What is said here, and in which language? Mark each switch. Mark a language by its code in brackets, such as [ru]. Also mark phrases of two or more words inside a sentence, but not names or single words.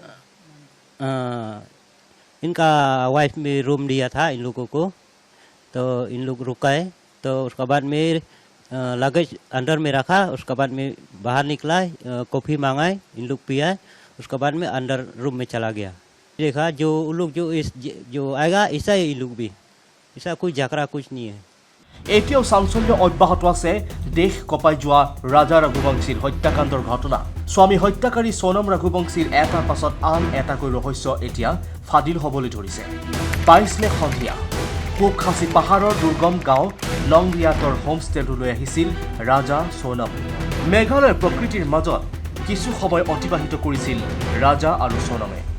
[hi] इनका वाइफ में रूम दिया था इन लोगों को तो इन लोग रुकाए तो उसके बाद में लगेज अंदर में रखा उसके बाद में बाहर निकला कॉफ़ी मंगाए इन लोग पिया उसके बाद में अंदर रूम में चला गया देखा जो लोग जो आएगा ऐसा ही लोग भी ऐसा कोई झगड़ा कुछ नहीं है [as] এতিয়াও চাঞ্চল্য অব্যাহত আছে দেশ কপাই যোৱা ৰাজা ৰঘুবংশীৰ হত্যাকাণ্ডৰ ঘটনা স্বামী হত্যাকাৰী সোনম ৰঘুবংশীৰ এটাৰ পাছত আন এটাকৈ ৰহস্য এতিয়া ফাদিল হ'বলৈ ধৰিছে 22 মে'ত সন্ধিয়া কোকখাচী পাহাৰৰ দুৰ্গম গাঁও লংৰিয়াতৰ হোমষ্টেলৈ আহিছিল ৰাজা সোনম মেঘালয়ৰ প্ৰকৃতিৰ মাজত কিছু সময় অতিবাহিত কৰিছিল ৰাজা আৰু সোনমে